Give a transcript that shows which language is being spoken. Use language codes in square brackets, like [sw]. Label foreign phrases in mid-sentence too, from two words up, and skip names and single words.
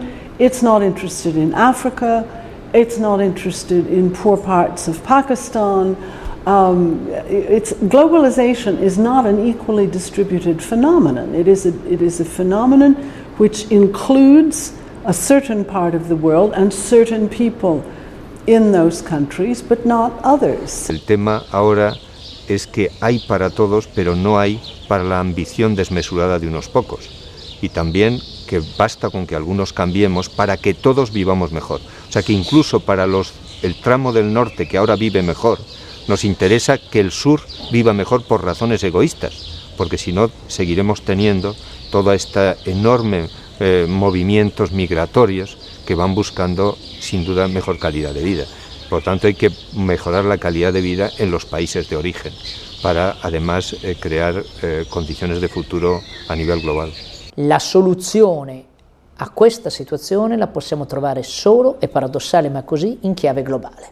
[en] It's not interested in Africa. It's not interested in poor parts of Pakistan. Globalization is not an equally distributed phenomenon. It is a phenomenon which includes a certain part of the world and certain people in those countries, but not others. [es] El tema ahora es que hay para todos, pero no hay para la ambición desmesurada de unos pocos. Y también que basta con que algunos cambiemos para que todos vivamos mejor. O sea que incluso para el tramo del norte que ahora vive mejor, nos interesa que el sur viva mejor por razones egoístas, porque si no seguiremos teniendo toda esta enorme movimientos migratorios que van buscando sin duda mejor calidad de vida. Por lo tanto hay que mejorar la calidad de vida en los países de origen para además crear condiciones de futuro a nivel global. [it] La soluzione a questa situazione la possiamo trovare solo, è paradossale ma così, in chiave globale.